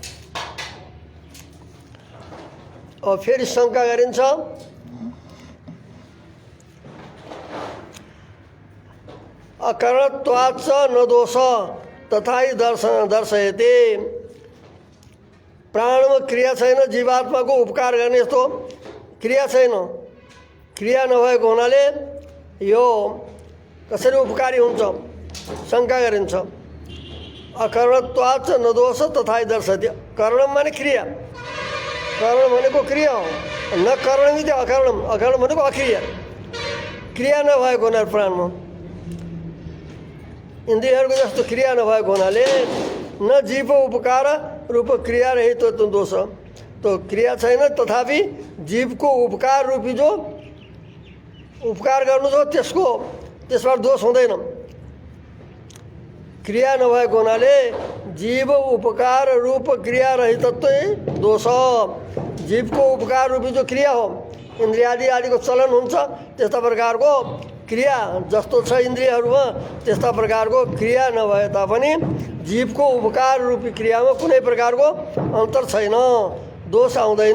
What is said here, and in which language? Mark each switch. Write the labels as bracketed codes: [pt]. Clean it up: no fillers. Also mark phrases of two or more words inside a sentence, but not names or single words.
[ne] और फेरि शङ्का गरिन्छ [sa] अकरणत्वाच्च न दोष तथाहि दर्शयते। [ne] प्राणमा क्रिया छैन, जीवात्माको उपकार गर्ने जस्तो क्रिया छैन। क्रिया नभएको हुनाले यो कसरी उपकारी हुन्छ शङ्का गरिन्छ। [sa] अकरणत्वाच्च न दोष तथाहि दर्शयते। [ne] करणम माने क्रिया, करण भनेको क्रिया हो, [sa] न करण मिति अकरण, [ne] अकरण भनेको अक्रिया, क्रिया नभएको हुनाले प्राणमा इन्द्रियहरूको जस्तो क्रिया नभएको हुनाले [sa] न जीव उपकार रूप क्रिया रहित दोष, [ne] तो क्रिया छैन तथापि जीवको उपकार रूपी जो उपकार गर्नु जो त्यसको त्यसबाट दोष हुँदैन। क्रिया नभएको हुनाले जीव उपकार रूप क्रिया रहितत्व दोष, जीवको उपकार रूपी जो क्रिया हो, इन्द्रियादि आदिको चलन हुन्छ त्यस्ता प्रकारको क्रिया जस्तो छ इन्द्रियहरूमा, त्यस्ता प्रकारको क्रिया नभए तापनि जीवको उपकार रूपी क्रियामा कुनै प्रकारको अन्तर छैन, दोष आउँदैन।